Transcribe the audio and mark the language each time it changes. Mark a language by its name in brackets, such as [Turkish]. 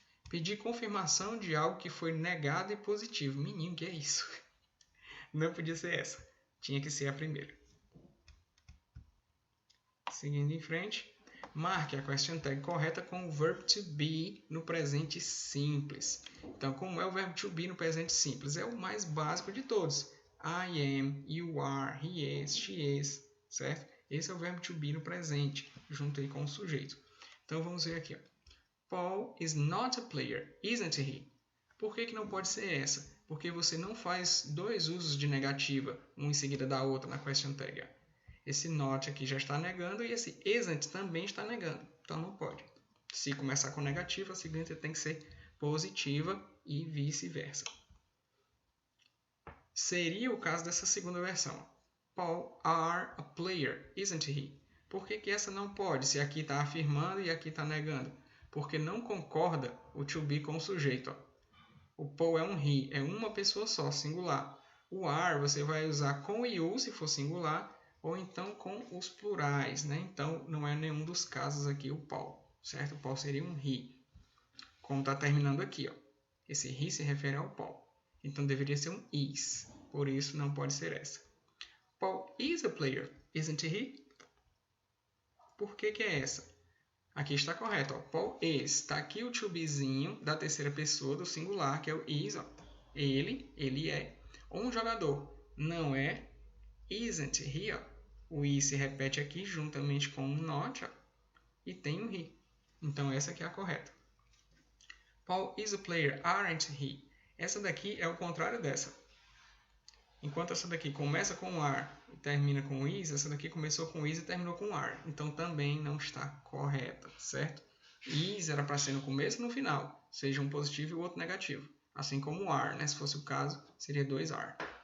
[Portuguese] Pedir confirmação de algo que foi negado e positivo. Menino, que é isso? Não podia ser essa. Tinha que ser a primeira. Seguindo em frente. Marque a question tag correta com o verbo to be no presente simples. Então, como é o verbo to be no presente simples? É o mais básico de todos. [English] I am, you are, he is, she is, certo? [Portuguese] Esse é o verbo to be no presente, junto aí com o sujeito. Então, vamos ver aqui, ó. [English] Paul is not a player, isn't he? [Portuguese] Por que não pode ser essa? Porque você não faz dois usos de negativa, um em seguida da outra na question tag. Esse not aqui já está negando e esse isn't também está negando. Então não pode. Se começar com negativa, a seguinte tem que ser positiva e vice-versa. Seria o caso dessa segunda versão. [English] Paul are a player, isn't he? [Portuguese] Por que essa não pode? Se aqui está afirmando e aqui está negando. Porque não concorda o to be com o sujeito. Ó. O Paul é um he, é uma pessoa só, singular. O are você vai usar com o you se for singular, ou então com os plurais, né? Então não é nenhum dos casos aqui o Paul, certo? O Paul seria um he. Como está terminando aqui, ó. Esse he se refere ao Paul. Então deveria ser um is, por isso não pode ser essa. [English] Paul is a player, isn't he? [Portuguese] Por que é essa? Aqui está correto, ó. [English] Paul is. [Portuguese] Está aqui o to bezinho da terceira pessoa do singular, que é o is. Ó. Ele é. Um jogador. Não é isn't he. Ó. O is se repete aqui juntamente com o not. Ó. E tem o he. Então essa aqui é a correta. [English] Paul is a player, aren't he? [Portuguese] Essa daqui é o contrário dessa. Enquanto essa daqui começa com are e termina com is, essa daqui começou com is e terminou com are. Então também não está correta, certo? Is era para ser no começo e no final, seja um positivo e o outro negativo. Assim como are, né? Se fosse o caso, seria 2 are.